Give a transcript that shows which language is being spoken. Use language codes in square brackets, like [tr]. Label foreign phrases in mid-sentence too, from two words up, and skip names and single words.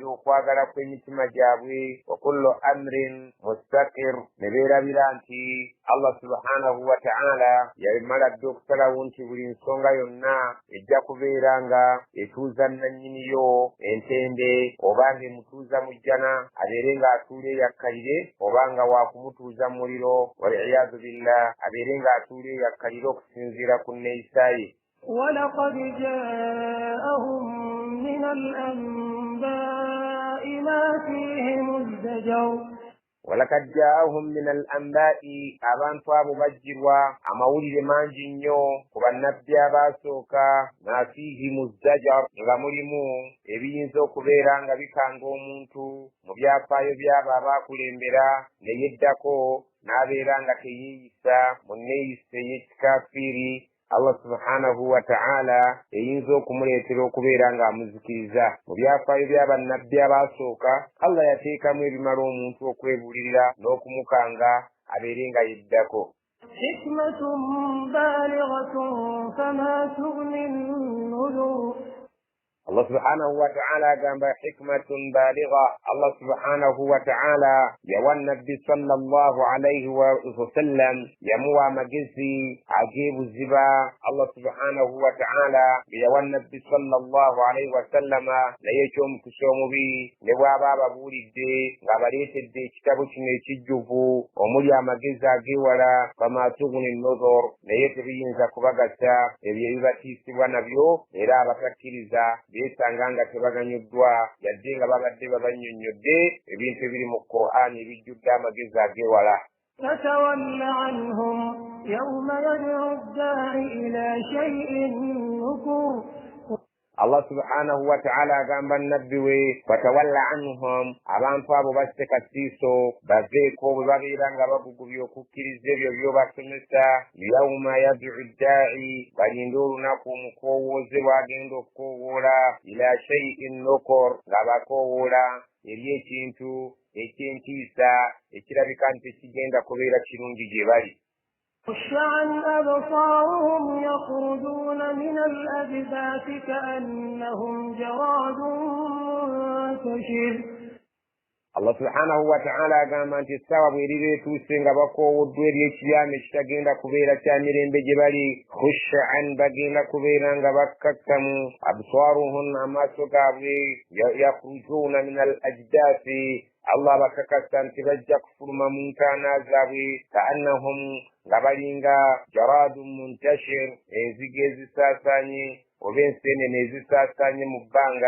[lg] okwagala kw'emitima gyabwe [ar] وكل أمر مستقر [lg] ne beerabira nti [ar] الله سبحانه وتعالى [lg] yamala dde okusalawo nti buli nsonga yonna ejja kubeera nga etuuza nannyiniyo entende obanga emutuuza mu jjana abeere ng'atuula eyakkalire obanga wakumutuuza mu muliro [ar] والعياذ بالله [lg] abeere ng'atuula eyakkalire okusinziira ku nneeyisaaye. [ar] ولقد جاءهم من الأنباء ما فيه مزدجر. ولقد جاءهم من الأنباء [lg] abantu abo bajjirwa amawulire mangi nnyo ku bannabbi abaasooka [ar] ما فيه مزدجر [lg] nga mulimu ebiyinza okubeera nga bikanga omuntu mu byafaayo byabo abaakulembera ne yeddako n'abeera nga teyeeyisa mu nneeyisa ey'ekikafiiri. [ar] الله سبحانه وتعالى [lg] eyinza okumuleetera okubeera ng'amuzikiriza. Mu byafaayo by'abannabbi abaasooka Allah yateekamu ebimala omuntu okwebuulirira n'okumukanga abeere nga yeddako. [ar] حكمة بالغة فما تغني النذر. الله سبحانه وتعالى [lg] agamba [ar] حكمة بالغة. الله سبحانه وتعالى [lg] yawa nabbi [ar] صلى الله عليه وسلم [lg] yamuwa amagezi ag'ebuziba. [ar] الله سبحانه وتعالى [lg] yawa nabbi [ar] صلى الله عليه وسلم [lg] naye eky'omukisa omubi ne bw'aba ababuulidde ng'abaleetedde ekitabo kino ekijjuvu omuli amagezi ag'ewala [ar] فما تغني النذر [lg] naye tebiyinza kubagasa ebyo ebibatiisibwa nabyo era abatakkiriza beesanga nga tebaganyuddwa yadde nga babadde babannyonnyodde ebintu ebiri mu Qur'ani ebijjudde amagezi ag'ewala. [ar] فتول عنهم يوم يدعو الداعي إلى شيء نكر. الله سبحانه وتعالى [lg] agamba nabbi we [ar] فتول عنهم [lg] abantu abo basse kasiiso baveeko bwe babeera nga bagugubya okukkiriza ebyo by'obasomesa [ar] يوم يدعو الداعي [lg] balinde olunaku omukoowooze bw'agenda okukoowoola [ar] إلى شيء نكر [lg] nga bakoowoola eri ekintu eky'entiisa ekirabika nti tekigenda kubeera kirungi gye bali. [ar] خشعا أبصارهم يخرجون من الأجداث كأنهم جراد منتشر. الله سبحانه وتعالى [lg] agamba nti essaawa bw'erireetuuse nga bakoowoddwa eri ekiyama ekitagenda kubeera kya mirembe gye bali khushan bagenda kubeera nga bakkakkamu absaaruhunna amaaso gaabwe [ar] يخرجون من الأجداث [lg] Allah bakakasa nti bajja kufuluma mu ntaana zaabwe kaannahum nga balinga [ar] جراد منتشر [lg] enzige ezisaasaanye oba enseenene ezisaasaanye mu bbanga.